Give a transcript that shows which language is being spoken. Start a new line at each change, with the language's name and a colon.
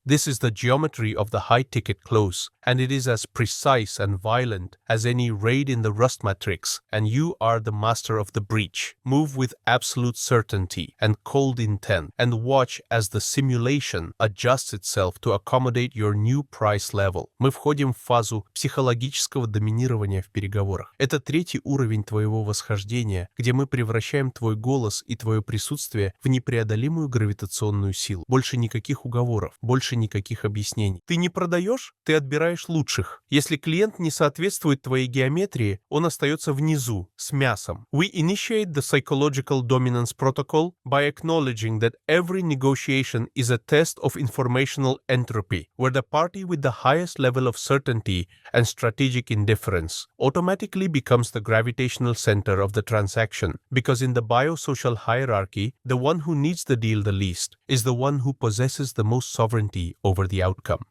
English: This is the geometry of the high-ticket close, and it is as precise and violent as any raid in the rust matrix, and you are the master of the breach. Move with absolute certainty and cold intent, and watch as the simulation adjusts itself to accommodate your new price level.
Russian: Мы входим в фазу психологического доминирования в переговорах. Это третий уровень твоего восхождения, где мы превращаем твой голос и твое присутствие в непреодолимую гравитационную силу. Больше никаких уговоров, больше никаких объяснений. Ты не продаешь, ты отбираешь лучших. Если клиент не соответствует твоей геометрии, он остается внизу, с мясом.
English: We initiate the psychological dominance protocol by acknowledging that every negotiation is a test of informational entropy, where the party with the highest level of certainty and strategic indifference automatically becomes the gravitational center of the transaction, because in the biosocial hierarchy, the one who needs the deal the least is the one who possesses the most sovereignty over the outcome.